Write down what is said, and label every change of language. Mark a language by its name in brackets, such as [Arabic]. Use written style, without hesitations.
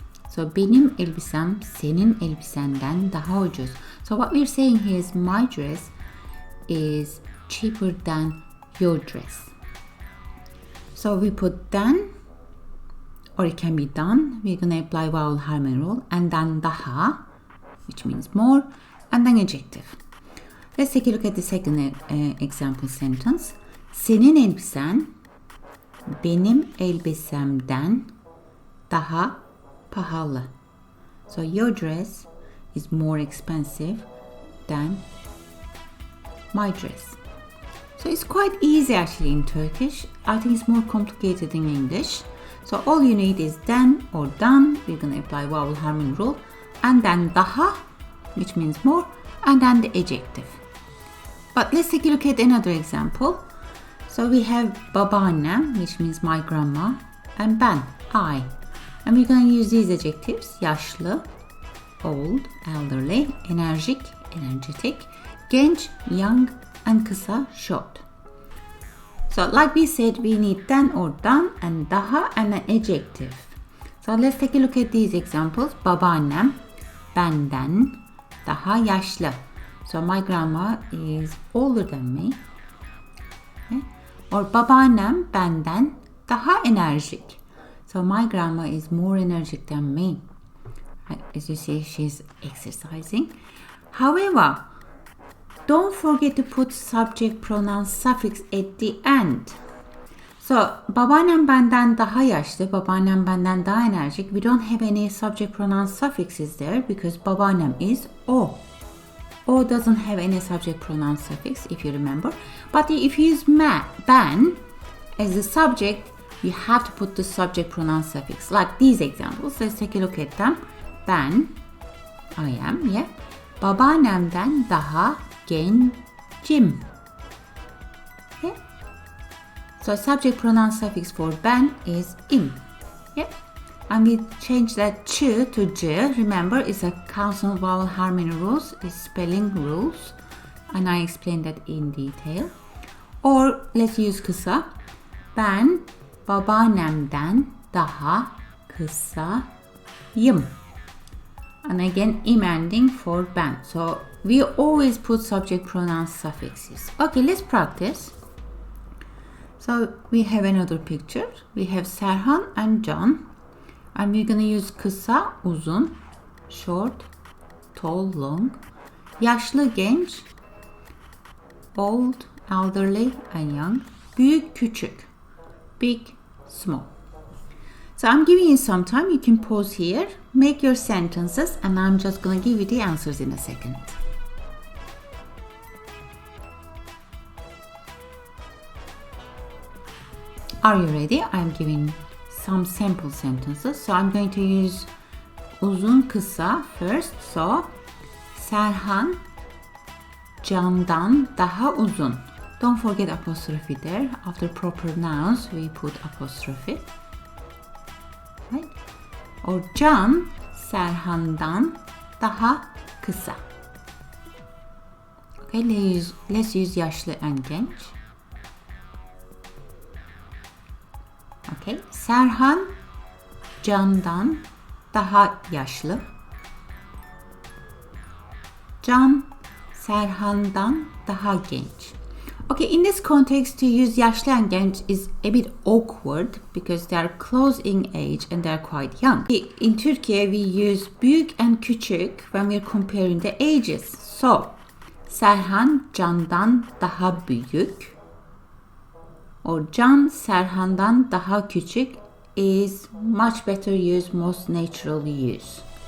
[Turkish] So benim elbisem senin elbisenden daha ucuz. [English] So what we're saying here is my dress is cheaper than your dress. So we put than, or it can be done. We're going to apply vowel harmony rule, and then daha, which means more, and then adjective. Let's take a look at the second example sentence. [Turkish] Senin elbisen benim elbisemden daha pahalı. [English] So your dress is more expensive than my dress. So it's quite easy actually in Turkish. I think it's more complicated in English. So all you need is then or dan. We're going to apply vowel harmony rule. And then daha, which means more. And then the adjective. But let's take a look at another example. So we have babaannem, which means my grandma. And ben, I. And we're going to use these adjectives. Yaşlı, old, elderly, energetic, genç, young, and kısa, short. So like we said, we need then or dan and daha and an adjective. So let's take a look at these examples. [Turkish] Babaannem benden daha yaşlı. [English] So my grandma is older than me. Okay? Or [Turkish] babaannem benden daha enerjik. [English] So my grandma is more energetic than me. As you see, she's exercising. However, don't forget to put subject pronoun suffix at the end. [Turkish] So, babaannem benden daha yaşlı, babaannem benden daha enerjik. [English] We don't have any subject pronoun suffixes there because babaannem is o. O doesn't have any subject pronoun suffix, if you remember. But if you use ben as the subject, you have to put the subject pronoun suffix. Like these examples, let's take a look at them. Ben, I am, yeah. [Turkish] Babaannemden daha gencim. [English] Okay? So subject pronoun suffix for ben is im. Yeah? And we change that ch to j. Remember, it's a consonant vowel harmony rules, it's spelling rules. And I explained that in detail. Or let's use kısa. [Turkish] Ben babaannemden daha kısayım. [English] And again, im ending for ben. So we always put subject pronoun suffixes. Okay, let's practice. So we have another picture. We have Serhan and John. And we're going to use kısa, uzun, short, tall, long, yaşlı, genç, old, elderly and young, büyük, küçük, big, small. So I'm giving you some time. You can pause here, make your sentences, and I'm just going to give you the answers in a second. Are you ready? I'm giving some sample sentences. So I'm going to use uzun, kısa first. [Turkish] So Serhan Can'dan daha uzun. [English] Don't forget apostrophe there. After proper nouns, we put apostrophe. Right? [Turkish] Or Can Serhan'dan daha kısa. [English] Okay, let's use yaşlı and genç. [Turkish] Okay, Serhan Can'dan daha yaşlı. Can Serhan'dan daha genç. [English] Okay, in this context, to use yaşlı and genç is a bit awkward because they are close in age and they are quite young. In Turkey, we use büyük and küçük when we're comparing the ages. So, [Turkish] Serhan Can'dan daha büyük [English] or [Turkish] Can Serhan'dan daha küçük [English] is much better use, most natural use.